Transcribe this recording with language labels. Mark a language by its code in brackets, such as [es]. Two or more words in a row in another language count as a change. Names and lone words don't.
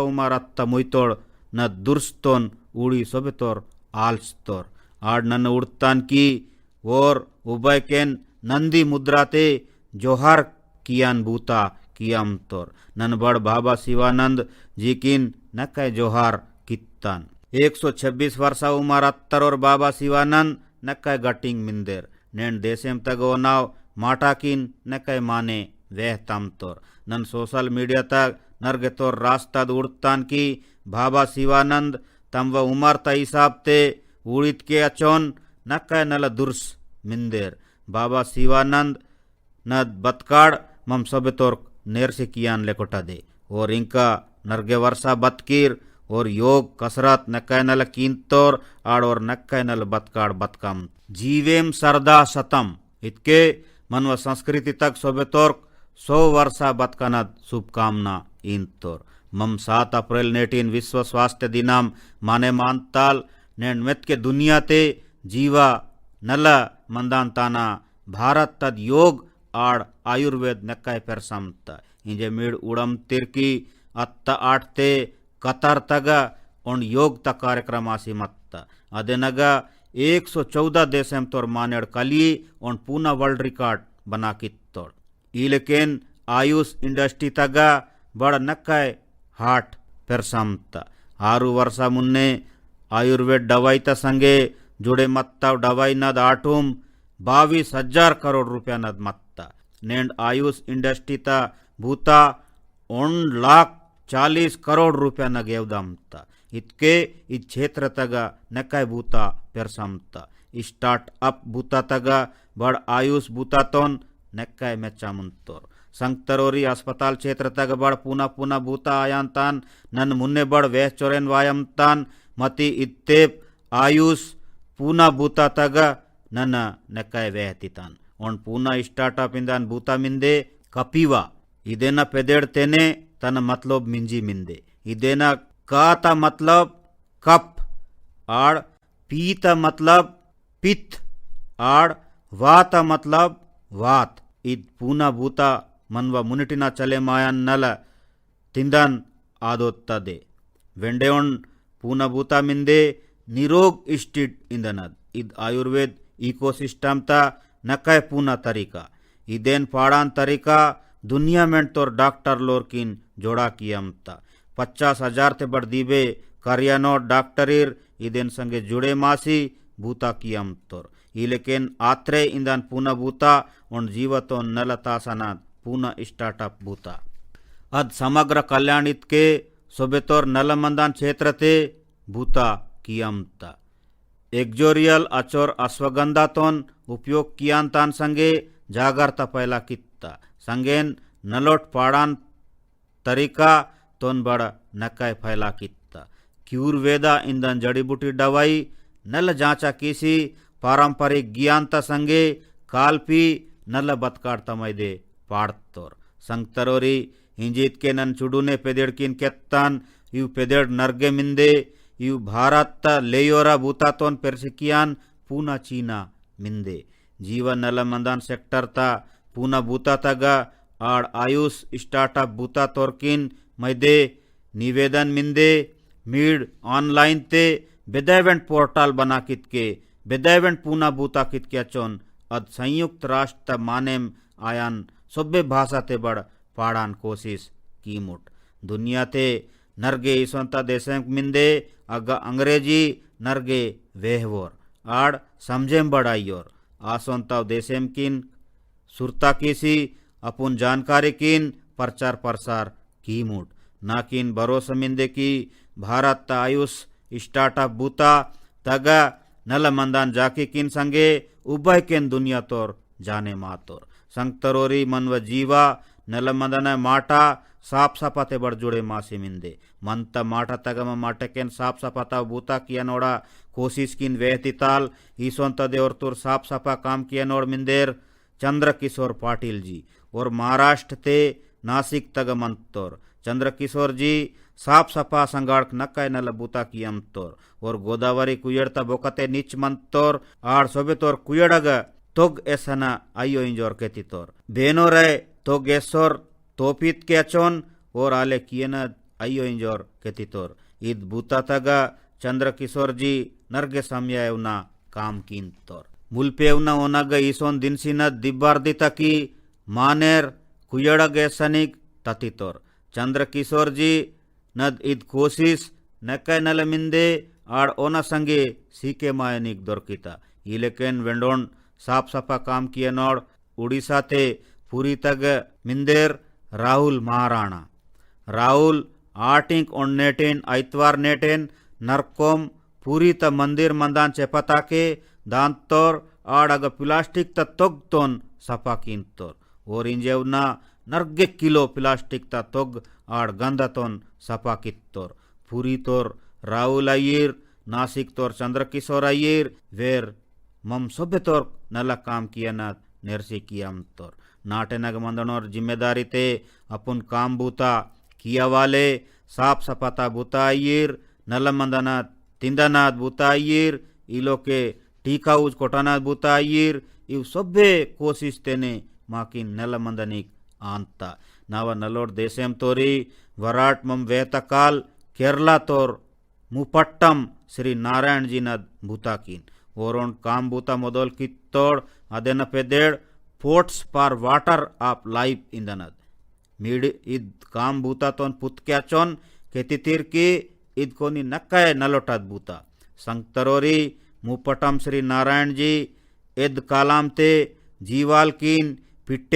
[gon] उमर अत्ता मुइतोड़ न दुर्स्तोन उड़ी सोबेतोर आल्स्तोर आड नन उड़तान की और उबय केन नंदी मुद्राते जोहार कियान बूता कियाम तोर नन बड़ बाबा शिवानंद जी किन नकै जोहार कित्तान 126 वर्षा उमर अत्तर और बाबा शिवानंद नकै गटिंग मिंदेर नेन देशेम तगो नाव माटा किन नकै माने वेह तम तोर नन [en] social media [gon] तक नरगे तोर रास्ता उड़तान की बाबा शिवानंद तम व उमर त हिसाब ते उड़ित के अचोन नकै नल दुर्स मिंदेर बाबा शिवानंद न बतकाड़ मम सबे तोर नेर से कियान लेकोटा दे और इनका नरगे वर्षा बतकीर और योग कसरत नकै नल कींतोर आड़ और नकै नल बतकाड़ बतकम जीवेम सरदा सतम इतके मनव संस्कृति तक सोबे तोर 100 वर्षा बतकनद शुभकामना इन तोर मम 7 अप्रैल नेटिन विश्व स्वास्थ्य दिनाम माने मानताल नेन मेत के दुनिया ते जीवा नल मंदान ताना भारत तद योग आड़ आयुर्वेद नकै पेरसमता इंजे मीड उड़म तिरकी अत्ता आठते कतर तग उन योग त कार्यक्रम आसी मत्ता अदेनग 114 देशम तोर मानेड़ कली उन पूना [en] world record [gon] बना कित्तोड़ इलेकेन आयुष इंडस्ट्री तग बड़ नकै हाट पेरसमता 6 वर्ष मुन्ने आयुर्वेद दवाई त संगे जुड़े मत्ता दवाई नद आटुम 22,000 करोड़ रुपया नद मत्ता नेंड आयुष इंडस्ट्री ता भूता 1,40 करोड़ रुपया न गेवदमता इतके इस क्षेत्र तग नकै भूता पेरसमता स्टार्टअप भूता तग बड़ आयुष भूता तोन नकै मेच्चामुंतोर संगतरोरी अस्पताल क्षेत्र तग बड़ पुना पुना भूता आयांतान नन मुन्ने बड़ वेह चोरेन वायमतान मती इत्तेप आयुष पूना भूता तग नन नकै वेहतितान उन पूना स्टार्टअप इंदान भूता मिंदे कपीवा इदेना पेदेड़ तेने तन मतलब मिंजी मिंदे इदेना का मतलब कप आड़ पीत मतलब पित्त आड़ वात मतलब वात इद पूना भूता मनवा मुनिटिना चले मायान नल तिंदन आदोत्ता दे वेंडेउन पूना भूता मिंदे निरोग इष्टिड इंदनद इद आयुर्वेद इकोसिस्टम ता नकै पूना तरीका इदेन पाड़ान तरीका [hi] दुनिया में [gon] तोर डॉक्टर लोरकिन जोड़ा कियमता 50,000 ते बड़ दीबे कार्यानो डॉक्टरीर इदेन संगे जुड़े मासी भूता कियम तोर इलेकेन आत्रे इंदान पूना भूता उन जीवतो नलतासना पूना स्टार्टअप भूता अद समग्र कल्याणित के सोबेतोर नलमंदान क्षेत्र ते भूता कियमता एक्जोरियल अचोर अश्वगंधा तोन उपयोग कियान तान संगे जागरता पहला कित्ता संगेन नलोट पाड़ान तरीका तोन बड़ नकै फैला कित्ता क्यूरवेदा इंदन जड़ी बूटी दवाई नल जांचा किसी पारंपरिक ज्ञानता संगे कालपी नल बतकाड़ तमैदे पाड़तोर संगतरोरी हिंजित के नन चुडुने पेदेड़ किन केत्तान यू पेदेड़ नरगे मिंदे यू भारत लेयोरा भूता तोन पेरसिकियान पूना चीना मिंदे जीवन नल मंदान सेक्टर ता पूना भूता तगा आड़ आयुष स्टार्टअप भूता तोरकिन मैदे निवेदन मिंदे मीड ऑनलाइन ते बेदावेंट पोर्टल बना कित के बेदावेंट पूना भूता कित के अचोन अद संयुक्त राष्ट्र मानेम आयान सभ्य भाषा ते बड़ पाड़ान कोशिश कीमुट दुनिया ते नरगे इसोंत देशम मिंदे अग अंग्रेजी नरगे वेहवोर आड़ समझेम बड़ाइयोर आसोंत देशम किन सुरता कीसी अपुन जानकारी किन प्रचार प्रसार की मूड नाकिन भरोसा मिंदे की भारत आयुष स्टार्टअप बूता तग नल मंदान जाकी किन संगे उभय केन दुनिया तोर जाने मातोर संगतरोरी मनव जीवा नल मंदन माटा साफ सपाते बड़ जुड़े मासी मिंदे मंत माटा तगम माटकेन साफ सपाता बूता किया नोड़ा कोशिश किन वेहतिताल ईसोंत देवर तुर साफ सफा काम किया नोड़ मिंदेर चंद्र किशोर पाटिल जी और महाराष्ट्र ते नासिक तग मंतोर चंद्र किशोर जी साफ सफा संगाड़क नक्काय नल बूता कियम तोर और गोदावरी कुयड़ता बोकते नीच मंतोर आड़ सोबे तोर कुयड़ग तोग ऐसना आयो इंजोर केती तोर बेनो रहे तोग एसोर तोपित के अचोन और आले कियन आयो इंजोर केती तोर ईद बूता तगा चंद्र किशोर जी नरगे समयावना काम कीन तोर मुल्पेवना ओनग ईसोन दिनसिन दिब्बार्दी तकी मानेर कुयड़ग ऐसनिक तती तोर चंद्र किशोर जी नद ईद कोशिश नकै नल मिंदे आड़ ओना संगे सीके मायनिक दोरकिता इलेकेन वेंडोन साफ सफा काम किए नोड़ उड़ीसा ते पूरी तग मिंदेर राहुल महाराणा राहुल आटिंक ओन नेटेन आइतवार नेटेन नरकोम पूरी त मंदिर मंदान चेपता के दांतोर आड़ अग प्लास्टिक त तोग तोन सफा कीन तोर और इंजेवना नर्गे किलो प्लास्टिक ता तोग आड़ गंदा तोन सफा कित्तोर पूरी तोर राहुल अय्यर नासिक तोर चंद्र किशोर अय्यर वेर मम सभ्य तोर नला काम किया ना नेरसी कियाम तोर नाटे नग मंदनोर जिम्मेदारी ते अपुन काम बूता किया वाले साफ सफाता बूता अय्यर नल मंदना तिंदानाथ बूता अय्यर इलो के टीका उज कोटानाथ बूता अय्यर इव सभ्य कोशिश तेने माकिन नल मंदनिक आंता नावा नलोड देशेम तोरी वराट मम वेतकाल केरला तोर मुपट्टम श्री नारायण जी नद भूताकिन ओरोन काम बूता मोदोल कित्तोड़ अदेन पेदेड़ पोर्ट्स पार वाटर आप लाइफ इंदनद मीड इद काम बूता तोन पुतक्याचोन केतितीर की इद कोनी नक्काय नलोटाद बूता संगतरोरी मुपट्टम श्री नारायण जी इद कालाम ते जीवाल कीन पिट्टे